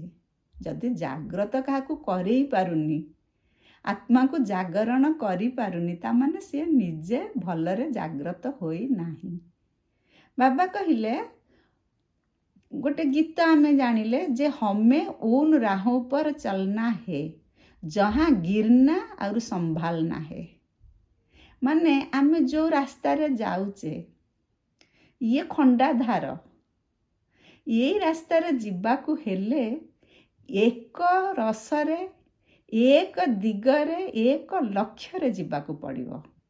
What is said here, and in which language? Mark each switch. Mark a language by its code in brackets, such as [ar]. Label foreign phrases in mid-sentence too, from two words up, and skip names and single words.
[or] ଯଦି ଜାଗ୍ରତ କାହାକୁ କରେଇ ପାରୁନି, ଆତ୍ମାକୁ ଜାଗରଣ କରିପାରୁନି, ତାମାନେ ସିଏ ନିଜେ ଭଲରେ ଜାଗ୍ରତ ହୋଇନାହିଁ। ବାବା କହିଲେ, ଗୋଟେ ଗୀତ ଆମେ ଜାଣିଲେ ଯେ [hi] हमे उन राहों पर चलना है जहाँ गिरना और संभालना है। [or] ମାନେ ଆମେ ଯେଉଁ ରାସ୍ତାରେ ଯାଉଛେ, ଇଏ ଖଣ୍ଡାଧାର, ଏଇ ରାସ୍ତାରେ ଯିବାକୁ ହେଲେ ଏକ ରସରେ, ଏକ ଦିଗରେ, ଏକ ଲକ୍ଷ୍ୟରେ ଯିବାକୁ ପଡ଼ିବ।